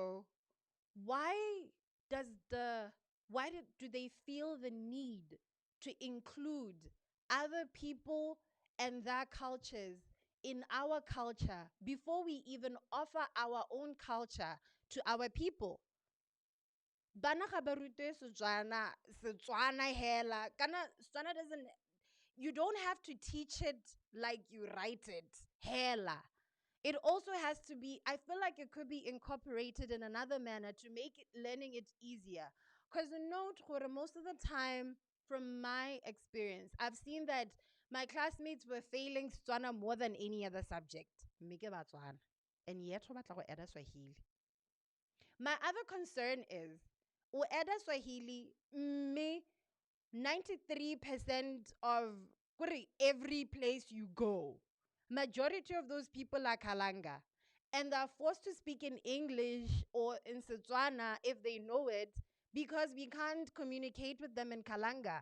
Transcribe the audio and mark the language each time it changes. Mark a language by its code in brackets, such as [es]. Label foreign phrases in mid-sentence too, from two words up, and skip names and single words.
[en] And also, why does the why do they feel the need to include other people and their cultures in our culture before we even offer our own culture to our people? [tn] Bana ga ba rutwe Setswana hela. [en] Kana Setswana doesn't, you don't have to teach it like you write it. Hela. It also has to be, I feel like it could be incorporated in another manner to make it, learning it easier. Because note, most of the time, from my experience, I've seen that my classmates were failing Setswana more than any other subject. Mike Batswana. And yet, [tn] go batla go add Swahili. [en] My other concern is, o add Swahili, me 93% of every place you go, majority of those people are Kalanga. And they're forced to speak in English or in Setswana if they know it, because we can't communicate with them in Kalanga.